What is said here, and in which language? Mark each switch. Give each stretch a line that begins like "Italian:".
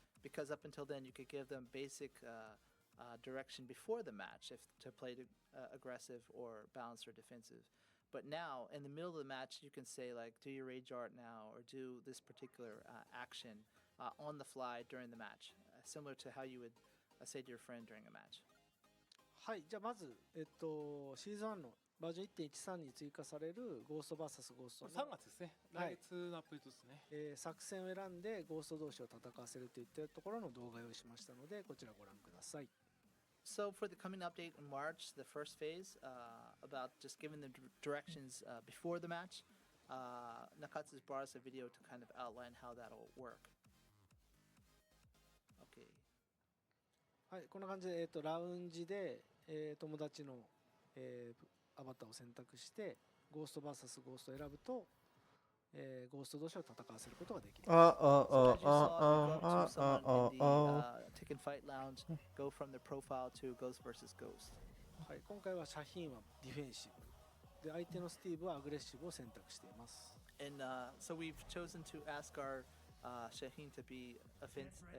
English: Because up until then, you could give them basic direction before the match if to play aggressive or balanced or defensive. But now, in the middle of the match, you can say like, do your rage art now, or do this particular action on the fly during the match, similar to how you would say to your friend during a match.
Japanese: はい、じゃあまず、シーズン1のバージョン 1.13 に追加されるゴースト VS ゴーストこれの 3月ですね。はい来月のアップデートですね。作戦を選んでゴースト同士を戦わせるといったところの動画を用意しましたので、こちらご覧ください。
English: So for the coming update in March, the first phase about just giving the directions before the match, Nakatsu's brought us a video to kind of outline how that'll work. Okay.
Japanese: はい、こんな感じで、ラウンジで、友達の、アバターを選択してゴースト VS ゴーストを選ぶと、ゴースト同士を戦わせることができる。
English: So as you saw, you go up to someone in the Tekken Fight Lounge, go from their profile to Ghost versus Ghost.
Japanese: はい、今回はシャヒーンはディフェンシブで相手のスティーブはアグレッシブを選択しています。
English: And so we've chosen to ask our Shaheen to be defensive.